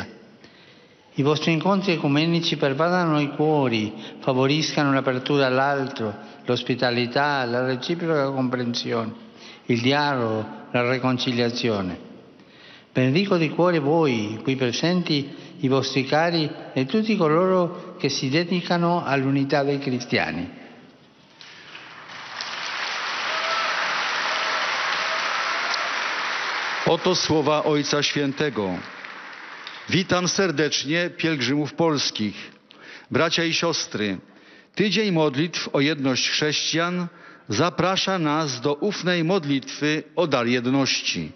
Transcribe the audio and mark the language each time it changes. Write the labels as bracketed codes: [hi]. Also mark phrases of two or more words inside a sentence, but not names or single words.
[it] I vostri incontri ecumenici pervadano i cuori, favoriscano l'apertura all'altro, l'ospitalità, la reciproca comprensione, il dialogo, la riconciliazione. Benedico di cuore voi, qui presenti, i vostri cari e tutti coloro che si dedicano all'unità dei cristiani. [pl] Oto słowa Ojca Świętego. Witam serdecznie pielgrzymów polskich. Bracia i siostry, tydzień modlitw o jedność chrześcijan zaprasza nas do ufnej modlitwy o dar jedności.